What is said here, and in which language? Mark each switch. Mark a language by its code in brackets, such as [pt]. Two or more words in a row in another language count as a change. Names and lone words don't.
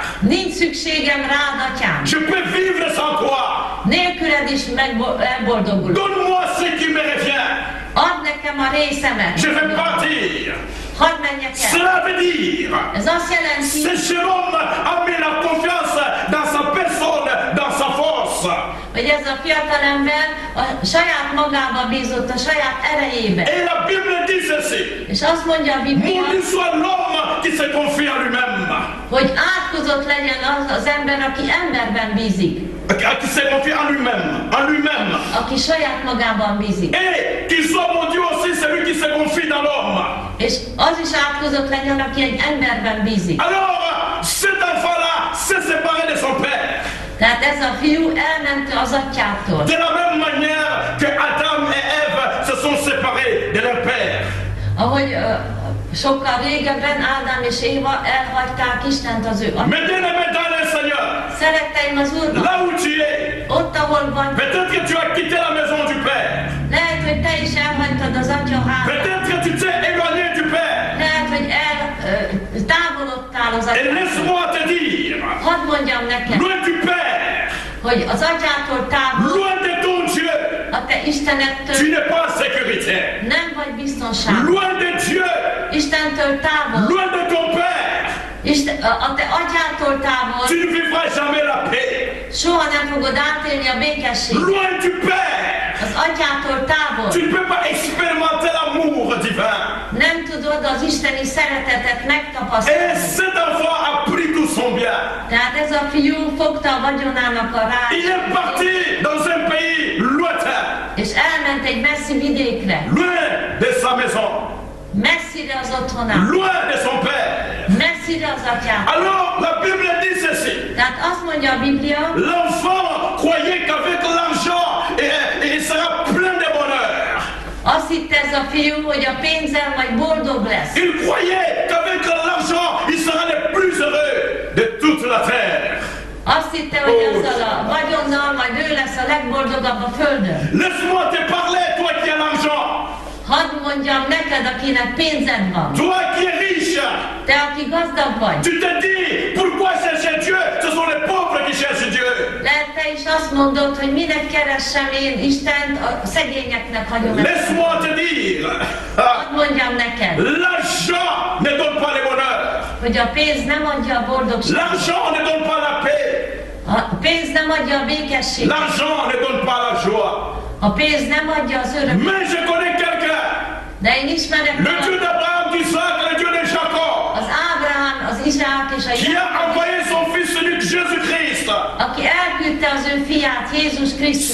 [hu] Nincs szükségem rád, atyám. [fr] Je peux vivre sans toi. [hu] Nélküled is elboldogulok. [fr] Donne-moi ce qui me revient. [hu] Add nekem a részemet. [fr] Je vais partir. [hu] Hadd menjek el. [fr] Cela veut dire, [hu] Ez azt jelenti, [fr] ce jeune homme a mis la confiance dans sa personne, dans sa force. [hu] hogy ez a fiatalember a saját magába bízott, a saját erejébe. [fr] Et la Bible dit ceci. [hu] És azt mondja a Biblia, [fr] Maudit soit l'homme qui se confie en lui-même. [hu] hogy átkozott legyen az ember, aki emberben bízik. [fr] Qui se confie en lui-même. En lui-même. [hu] Aki saját magában bízik. [fr] Et qu'il soit maudit aussi celui qui se confie dans l'homme. [hu] És az is átkozott legyen, aki egy emberben bízik. [fr] Alors, cet enfant-là s'est séparé de son père. [hu] Tehát ez a fiú elment az atyától. [fr] De la même manière que Adam et Ève se sont séparés de leur père. [hu] Ahogy sokkal régebben Ádám és Éva elhagyták Istent az ő atyát. [fr] Mais bien-aimé dans le Seigneur, [hu] Szeretteim az Úrban, [fr] là où tu es, [hu] ott ahol van, [fr] peut-être que tu as quitté la maison du Père. [hu] lehet, hogy te is elhagytad az atya házat. [fr] Peut-être que tu t'es éloigné du Père. [hu] Lehet, hogy távolodtál az [fr] Et [hu] atyától. [fr] laisse-moi te dire, [hu] Hadd mondjam neked, [fr] loin du Père, [hu] hogy az atyától távol, [fr] loin de ton Dieu, [hu] a te [fr] tu [hu] Istenettől [fr] n'es pas en sécurité. [hu] nem vagy biztonságban. [fr] Loin de Dieu, [hu] Istentől távol, [fr] loin de ton Père, [hu] a te atyától távol, [fr] tu ne vivras jamais la paix. [hu] soha nem fogod átélni a békességet. [fr] Loin du Père, [hu] Az atyától távol, [fr] tu ne peux pas expérimenter l'amour divin. [hu] nem tudod az isteni szeretetet [fr] Et [hu] megtapasztalni. [fr] cet enfant a pris tout son bien. [hu] Tehát ez a fiú fogta a vagyonának a [fr] Il est [hu] rácsot, [fr] parti dans un pays lointain, [hu] és elment egy messzi vidékre, [fr] loin de sa maison, [hu] messzire az otthonát, [fr] loin de son père. [hu] messzire az atyát. [fr] Alors la Bible dit ceci. [hu] Tehát azt mondja a Biblia, [fr] L'enfant croyait qu'avec l'argent, il sera plein de bonheur. [hu] azt hitte ez a fiú, hogy a pénzzel majd boldog lesz. [fr] Il croyait qu'avec l'argent, il sera le plus heureux de toute la terre. [hu] Azt hitte, hogy ezzel a vagyonnal majd ő lesz a legboldogabb a földön. [fr] Laisse-moi te parler, toi qui as l'argent. [hu] Hadd mondjam neked, akinek pénzed van. [fr] Toi qui es riche. [hu] Te, aki gazdag vagy. [fr] Tu te dis, pourquoi chercher Dieu? Ce sont les pauvres qui cherchent Dieu. [hu] Lehet te is azt mondod, hogy minek keressem én Istent, a szegényeknek hagyom ezt. [fr] Laisse-moi te dire, [hu] Hadd mondjam neked, [fr] l'argent ne donne pas le bonheur. [hu] hogy a pénz nem adja a boldogságot. [fr] L'argent ne donne pas la paix. [hu] A pénz nem adja a békességet. [fr] L'argent ne donne pas la joie. [hu] A pénz nem adja az örömet. [fr] Mais je connais quelqu'un, [hu] De én ismerek [fr] le Dieu [hu] valakit, [fr] d'Abraham, d'Isaac, le Dieu de Jacob, [hu] az Ábrahám, az Izsák és a [fr] qui a [hu] Jákob, [fr] envoyé son fils unique Jésus-Christ. [hu] aki elküldte az ő fiát, Jézus Krisztus.